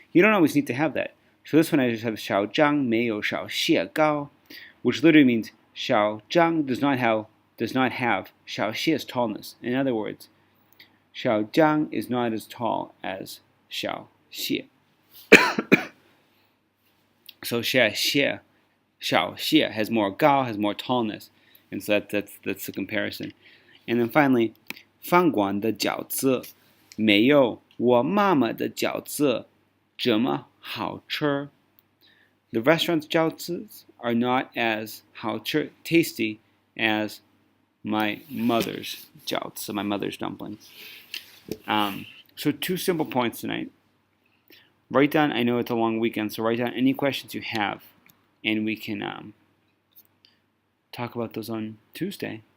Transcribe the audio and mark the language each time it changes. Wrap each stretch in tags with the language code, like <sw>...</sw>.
<en>You don't always need to have that. So this one I just have</en> <zh>小张没有少蟹糕,</zh> <en>which literally means 小张does not have 小蟹's tallness. In other words, 小张 is not as tall as 小蟹. So 小蟹has more 高, has more tallness, and so that's the comparison.</en> <zh>And then finally, 饭馆的饺子没有我妈妈的饺子这么好吃.</zh> <en>The restaurant's 饺子 are not as 好吃, tasty as my mother's 饺子, my mother's dumplings. So two simple points tonight. Write down, I know it's a long weekend, so write down any questions you have, and we can talk about those on Tuesday.</en>